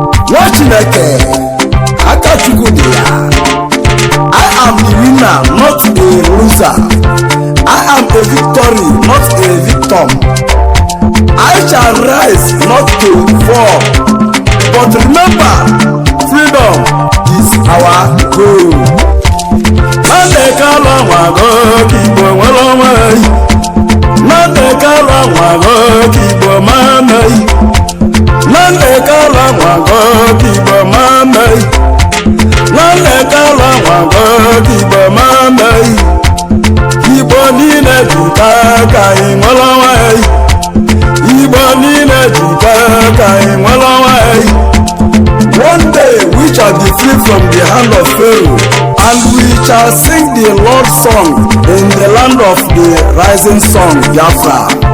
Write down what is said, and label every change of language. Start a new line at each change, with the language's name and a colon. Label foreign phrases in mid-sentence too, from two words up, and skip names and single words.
Igbo: Nwa Chineke, aka Chukwu dị ya.
English: I am the winner, not a loser. I am a victory, not a victim. I shall rise, not to fall. But remember, freedom is our goal.
Igbo: Nnamdi Kanu anwago ka Igbo nwere onwe ya. Nnamdi Kanu anwago ka Igbo mara mma. Na nlekọta nwago ka Igbo ma mee. Na nlekọta nwago ka Igbo ma mee. Igbo niile jikọọ ka anyị nwere onwe anyị. Igbo niile jikọọ ka anyị nwere onwe anyị.
English: One day we shall be free from the hand of Pharaoh, and we shall sing the Lord's song in the land of the rising sun, Biafra.